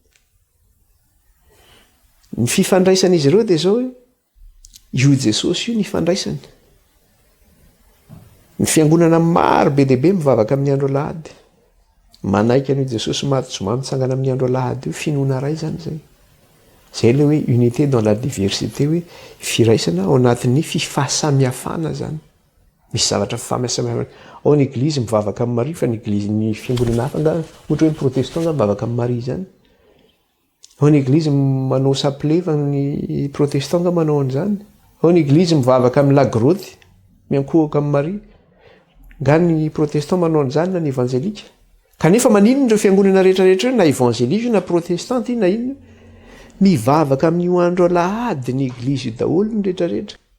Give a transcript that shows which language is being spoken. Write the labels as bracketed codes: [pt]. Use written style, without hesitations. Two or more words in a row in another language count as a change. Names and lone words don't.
[mg] ny fifandraisan'izy ireo dia zao hoe io Jesosy io ny ifandraisany ny fiangonana maro be dehibe mivavaka amin'ny andro alahady manaiky an'io Jesosy maty zoma mitsangana amin'ny andro alahady io finoana ray zany zay zay le hoe [fr] unité dans la diversité [mg] hoe firaisana ao anatin'ny fifahasamihafana zany misy zavatra fifahasamihafana ao ny eglizy mivavaka amin'ny Maria fa ny eglizy ny fiangonana hafa nga ohatra hoe ny protestant nga mivavaka amin'ny Maria zany ao ny eglizy manao chapelet fa ny protestant nga manao an'izany ao ny eglizy mivavaka amin'ny [fr] la grotte [mg] miankohaka amin'ny Maria nga ny protestant manao an'izany na ny évangélika kanefa maninona ireo fiangonana rehetrarehetra io na évangélika na protestant na inona mivavaka amin'io andro alahady ny eglizy io daholo ny rehetrarehetra